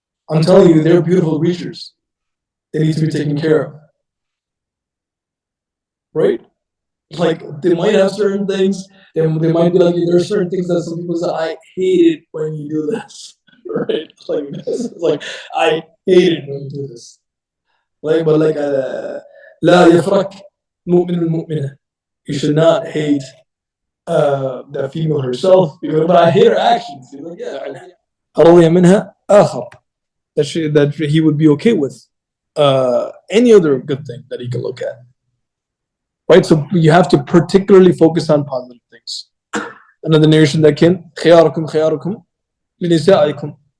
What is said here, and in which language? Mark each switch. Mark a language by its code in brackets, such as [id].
[en] I'm telling you, they're beautiful creatures. They need to be taken care of. Right? Like they might have certain things. They might be like, there are certain things that some people say, I hate it when you do this. Right? Like this. It's like, I hate it when you do this. Like, but like, [ar] لا يفرق مؤمن المؤمنة. [en] You should not hate the female herself, but I hate her actions. You're like, yeah, [ar] رضي منها آخر. [en] That he would be okay with any other good thing that he can look at. Right? So you have to particularly focus on positive things. Another narration that can [ar] خياركم خياركم لنسائكم.